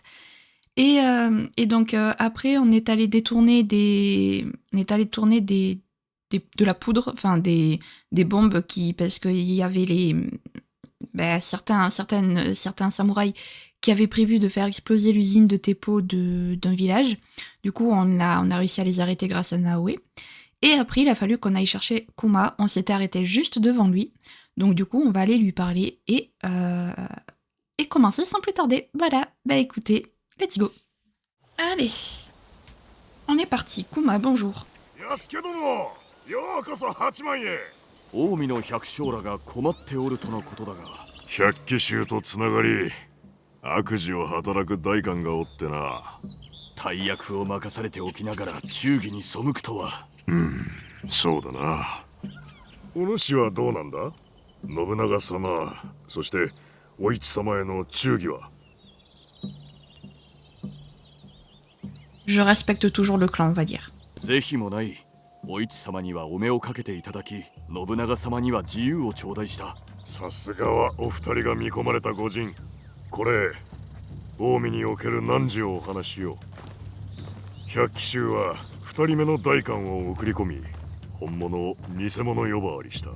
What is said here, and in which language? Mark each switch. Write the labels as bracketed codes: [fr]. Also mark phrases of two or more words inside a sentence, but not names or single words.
[fr] Et donc après, on est allé tourner de la poudre, enfin des bombes parce qu'il y avait certains samouraïs qui avaient prévu de faire exploser l'usine de Teppo d'un village. Du coup, on a réussi à les arrêter grâce à Naoe. Et après, il a fallu qu'on aille chercher Kuma. On s'était arrêté juste devant lui. Donc du coup, on va aller lui parler et commencer sans plus tarder. Voilà, écoutez, [en] let's go. [fr] Allez, on est parti. Kuma, bonjour. [ja] 近江の百姓らが困っておるとのことだが、百鬼衆とつながり悪事を働く大官がおってな。大役を任されておきながら忠義に背くとは。そうだな。お主はどうなんだ？信長様、そしてお市様への忠義は。 [fr] Je respecte toujours le clan, on va dire. [ja] 是非もない。お市様にはお目をかけていただき、信長様には自由を頂戴した。さすがはお二人が見込まれた御仁。これ、近江における汝をお話しよう。百鬼衆は二人目の大官を送り込み、本物を偽物呼ばわりした。